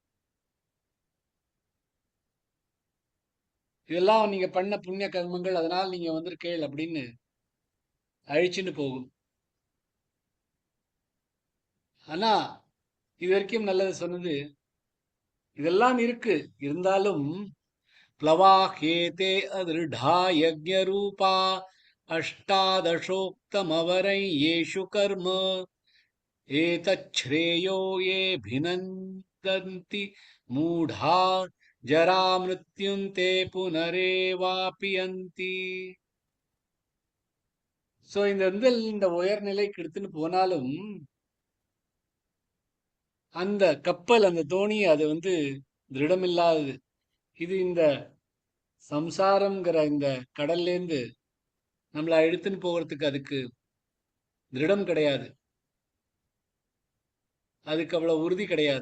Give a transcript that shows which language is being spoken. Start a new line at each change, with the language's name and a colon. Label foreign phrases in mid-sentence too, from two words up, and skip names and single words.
Tamil: இதெல்லாம் நீங்க பண்ண புண்ணிய கர்மங்கள், அதனால் நீங்க வந்திருக்கேள் அப்படின்னு அழிச்சுன்னு போகும். ஆனா இது வரைக்கும் நல்லது சொன்னது இதெல்லாம் இருக்கு. இருந்தாலும்
Sanskrit: प्लवाह्येते अदृढा यज्ञरूपा अष्टादशोक्तमवरै येषु कर्म एतच्छ्रेयो ये भिनन्दन्ति मूढा जरामृत्युन्ते पुनरेवापियन्ति.
Tamil: ஸோ இந்த உயர்நிலைக்கு எடுத்துன்னு போனாலும் அந்த கப்பல் அந்த தோணி அது திருடமில்லாதது. இது இந்த சம்சாரம்ங்கிற இந்த கடல்லேருந்து நம்மளை எடுத்துன்னு போகிறதுக்கு அதுக்கு திருடம் கிடையாது, அதுக்கு அவ்வளவு உறுதி கிடையாது.